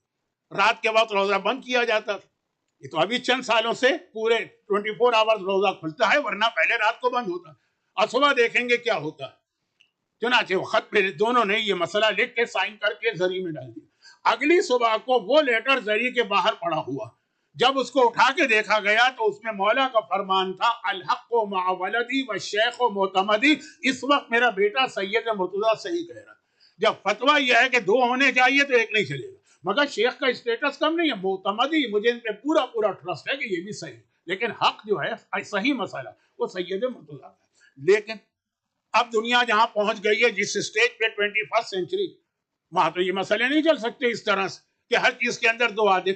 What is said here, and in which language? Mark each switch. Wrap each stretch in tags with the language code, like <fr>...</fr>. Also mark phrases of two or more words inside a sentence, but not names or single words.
<ur>رات کے وقت روزہ بند کیا جاتا تھا. یہ تو ابھی چند سالوں سے پورے 24 آورز روزہ کھلتا ہے، ورنہ پہلے رات کو بند ہوتا. اور صبح دیکھیں گے کیا ہوتا ہے. چنانچہ وہ خط پہ دونوں نے یہ مسئلہ لکھ کے سائن کر کے زری میں ڈال دیا. اگلی صبح کو وہ لیٹر زری کے باہر پڑا ہوا جب اس کو اٹھا کے دیکھا گیا تو اس میں مولا کا فرمان تھا</ur> <ar>الحق و مع ولدی و شیخ و معتمدی،</ar> <ur>اس وقت میرا بیٹا سید مرتضیٰ صحیح کہہ رہا ہے. جب فتویٰ یہ ہے کہ 2 ہونے چاہیے تو ایک نہیں چلے گا، مگر شیخ کا اسٹیٹس کم نہیں ہے، معتمدی مجھے ان پہ پورا پورا ٹرسٹ ہے کہ یہ بھی صحیح، لیکن حق جو ہے صحیح مسئلہ وہ سید مرتضیٰ ہے. لیکن اب دنیا جہاں پہنچ گئی ہے جس سٹیج پہ 21 سینچری، وہاں تو یہ مسئلے نہیں چل سکتے اس طرح سے کہ ہر چیز کے اندر 2 عادل.</ur>